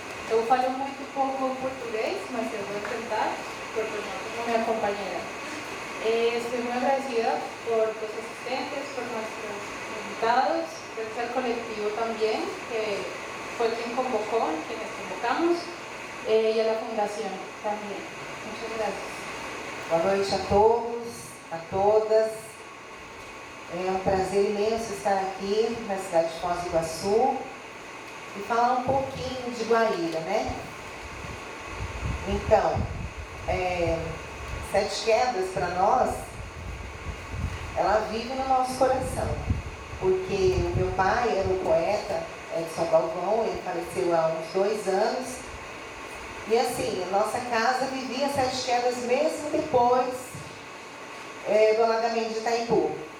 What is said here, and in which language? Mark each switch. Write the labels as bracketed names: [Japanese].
[Portuguese] Eu falo muito pouco português, mas eu vou tentar, porque não tenho minha companheira. [Spanish] Estoy muy agradecida por los asistentes, por nuestros invitados, por el colectivo también, que fue quien convocó, quienes convocamos, y a la fundación también. Muchas gracias. [Portuguese] Boa noite a todos, a todas. É um prazer imenso estar aqui na cidade de Foz do Iguaçu e falar um pouquinho de Guaíra, né? Então, Sete Quedas para nós, ela vive no nosso coração, porque o meu pai era o poeta Edson Galvão, ele faleceu há uns 2 anos, e assim, a nossa casa vivia Sete Quedas mesmo depois do alagamento de Itaipu.